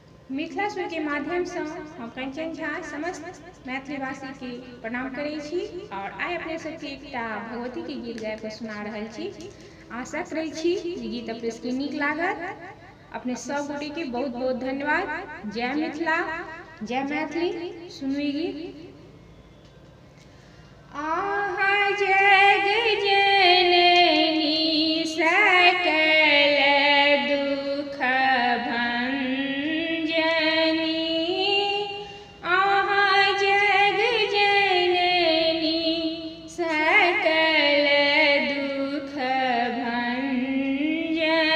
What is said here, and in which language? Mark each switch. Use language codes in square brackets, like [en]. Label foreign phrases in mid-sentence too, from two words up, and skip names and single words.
[mai] मिथिला सुर के माध्यम से हम कंचन झा समस्त मैथिलीवासी के प्रणाम करै छी और आइ अपने सबके एकटा भगवती के गीत गाबि के सुना रहल छी। आशा करै छी जे गीत अपने सबके नीक लागत। अपने सब गोटे के बहुत बहुत धन्यवाद। जय मिथिला, जय मैथिली। सुनू ई गीत। आहा जग जननी सकल दुख भंजनी, आहा जग जननी सकल दुख भंजनी,